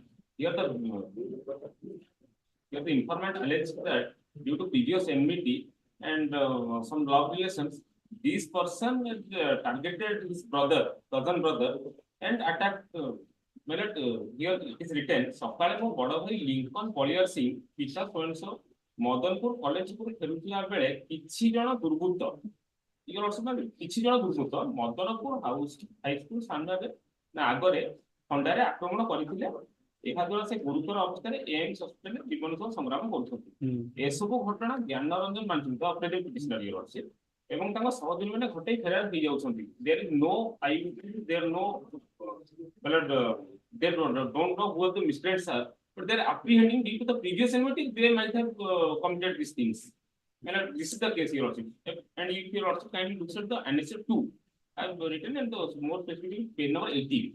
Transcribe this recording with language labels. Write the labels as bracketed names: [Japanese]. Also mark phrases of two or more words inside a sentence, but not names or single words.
[English] Here the informant alleged that due to previous enmity and some love relations, this person targeted his cousin brother, and attacked. Here it is written, [Odia] ସକାଳେ ମୋ ବଡ଼ ଭାଇ ଲିଙ୍କନ ପଳିଆର ସିଂ ପିତା ସ୍ୱୟଂସର ମଦନପୁର କଲେଜକୁ ଫେରୁଥିଲା ବେଳେ କିଛି ଜଣ ଦୁର୍ବୃତ୍ତ କିଛି ଜଣ ଦୁର୍ବୃତ୍ତ ମଦନପୁର ହାଇସ୍କୁଲ ସାମ୍ନାରେ ଆଗରେ ଖଣ୍ଡାରେ ଆକ୍ରମଣ କରିଥିଲେ। ଏହାଦ୍ୱାରା ସେ ଗୁରୁତର ଅବସ୍ଥାରେ ଏମ୍ସ ହସ୍ପିଟାଲରେ ଜୀବନ ସହ ସଂଗ୍ରାମ କରୁଛନ୍ତି। ଏସବୁ ଘଟଣା ଜ୍ଞାନ ରଞ୍ଜନ ମାନଚିତ [English] operative petitioner your lordship [Odia] ଏବଂ ତାଙ୍କ ସହଯୋଗୀମାନେ ଘଟେଇ ଫେରାର ହେଇଯାଉଛନ୍ତି। [English] There is no there no they don't know who the miscreants are, but they are apprehending due to the previous enmity. They might have committed these things. This is the case here also. And if you also kindly look at the annexure 2, I have written and the more specifically page number 18.